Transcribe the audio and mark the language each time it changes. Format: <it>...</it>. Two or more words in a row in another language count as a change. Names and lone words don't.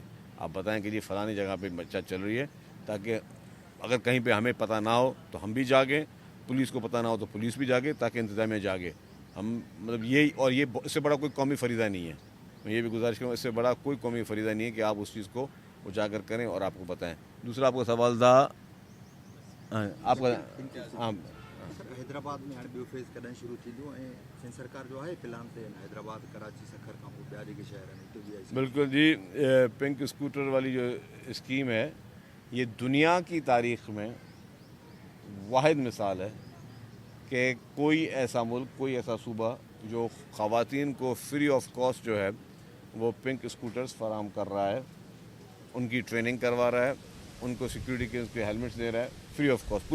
<ur>آپ بتائیں کہ یہ فلانی جگہ پہ منشیات چل رہی ہے، تاکہ اگر کہیں پہ ہمیں پتہ نہ ہو تو ہم بھی جاگیں، پولیس کو پتہ نہ ہو تو پولیس بھی جاگے، تاکہ انتظامیہ جاگے. ہم مطلب یہی، اور یہ اس سے بڑا کوئی قومی فریضہ نہیں ہے. میں یہ بھی گزارش کروں، اس سے بڑا کوئی قومی فریضہ نہیں ہے کہ آپ اس چیز کو اجاگر کریں اور آپ کو بتائیں. دوسرا آپ کو سوال تھا آپ کا. ہاں</ur> <sd>سر، حیدرآباد میں हाणे ॿियो फेज़ कॾहिं शुरू थींदो ऐं सिंध सरकार जो आहे प्लान ते हैदराबाद कराची सखर खां पोइ ॿिया जेके शहर आहिनि उते बि आई.</sd> <ur>بالکل جی.</ur> <en>pink scooter</en> <ur>والی جو اسکیم ہے، یہ دنیا کی تاریخ میں واحد مثال ہے کہ کوئی ایسا ملک، کوئی ایسا صوبہ جو خواتین کو</ur> <en>free of cost</en> <ur>جو ہے وہ</ur> <en>pink scooters</en> <ur>فراہم کر رہا ہے، ان کی ٹریننگ کروا رہا ہے، ان کو سیکورٹی کے اس کے ہیلمٹس دے رہا ہے</ur> <en>free of cost.</en>